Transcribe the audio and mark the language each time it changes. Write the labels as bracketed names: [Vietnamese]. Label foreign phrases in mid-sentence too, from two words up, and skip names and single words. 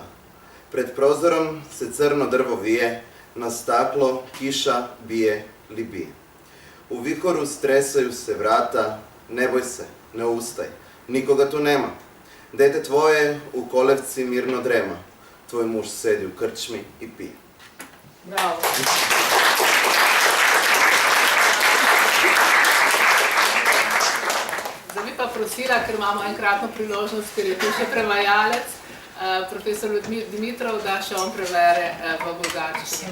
[Serbian] Pred prozorom se crno drvo vije, na staklo kiša bije li bije. U vihoru stresaju se vrata, ne boj se, ne ustaj, nikoga tu nema. Dete tvoje u kolevci mirno drema, tvoj muž sedi u krčmi i pije. Bravo. [Slovenian] Zdaj bi pa prosila, ker imamo enkratno priložnost, ker je tu še prevajalec, profesor Dimitrov, da še on prevere v bolgarščini.